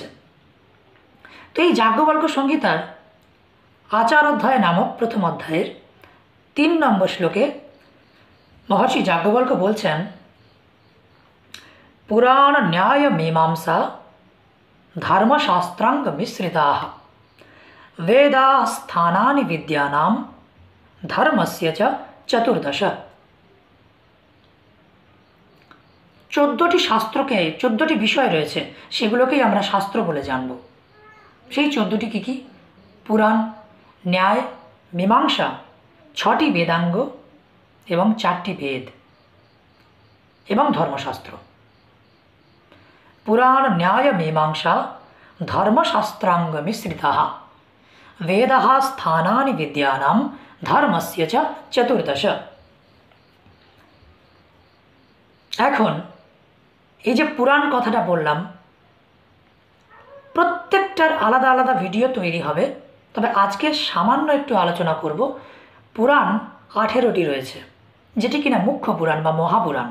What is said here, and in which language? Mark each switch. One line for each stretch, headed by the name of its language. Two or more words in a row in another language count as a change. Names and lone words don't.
Bangla: তো এই যাজ্ঞবল্ক্য সংহিতার আচার অধ্যায় নামক প্রথম অধ্যায়ের 3 নম্বর শ্লোকে মহর্ষি যাজ্ঞবল্ক্য বলছেন,
Sanskrit: পুরাণ ন্যায় মীমাংসা ধর্মশাস্ত্রাঙ্গ মিশ্রিতাः वेदास्थानानि विद्यानां धर्मस्य च चतुर्दश।
Bangla: 14টি শাস্ত্রকে 14টি বিষয় রয়েছে, সেগুলোকেই আমরা শাস্ত্র বলে জানব। সেই 14টি কী কী? পুরাণ, ন্যায়, মীমাংসা, 6টি বেদাঙ্গ এবং 4টি বেদ এবং ধর্মশাস্ত্র।
Sanskrit: পুরাণ, ন্যায়, মীমাংসা, ধর্মশাস্ত্রাঙ্গ মিশ্রিতাः वेदः स्थानानि विद्यानां धर्मस्य च चतुर्दश।
Bangla: এখন এই যে পুরাণ কথাটা বললাম, প্রত্যেকটার আলাদা আলাদা ভিডিও তৈরি হবে, তবে আজকে সামান্য একটু আলোচনা করব। পুরাণ 18টি রয়েছে, যেটি কিনা মুখ্য পুরাণ বা মহাপুরাণ।